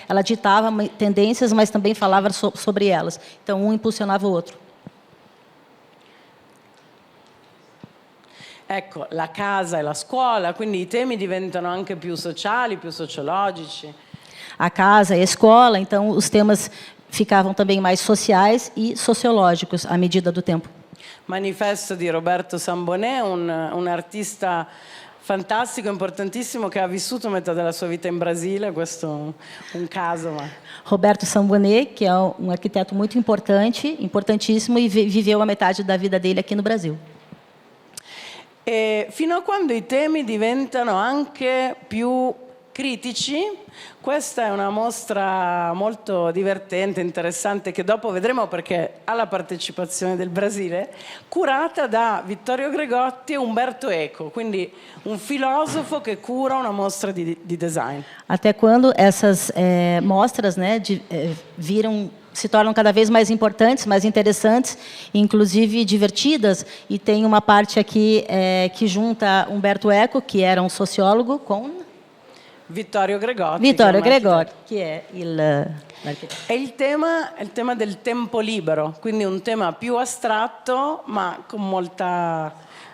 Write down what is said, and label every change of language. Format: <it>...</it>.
<pt>Ela ditava tendências, mas também falava sobre elas. Então, um impulsionava o outro.</pt> <it>Ecco, la casa e la scuola, quindi i temi diventano anche più sociali, più sociologici.</it> <pt>A casa e a escola, então os temas ficavam também mais sociais e sociológicos à medida do tempo.</pt> <it>Manifesto di Roberto Sambonè, un artista fantastico, importantissimo, che ha vissuto metà della sua vita in Brasile, questo è un caso. Ma...</it> <pt>Roberto Sambonè, que é um arquiteto muito importante, importantíssimo, e viveu a metade da vida dele aqui no Brasil.</pt> <it>E fino a quando i temi diventano anche più critici, questa è una mostra molto divertente, interessante, che dopo vedremo perché ha la partecipazione del Brasile, curata da Vittorio Gregotti e Umberto Eco, quindi un filosofo che cura una mostra di design.</it> <pt>Até quando essas mostras, né, se tornam cada vez mais importantes, mais interessantes, inclusive divertidas, e tem uma parte aqui que junta Umberto Eco, que era um sociólogo, com Vittorio Gregotti.</pt> <it>Vittorio che è un Gregori, architetto. che è l'architetto. E è il tema del tempo libero, quindi un tema più astratto, ma con molta...</it>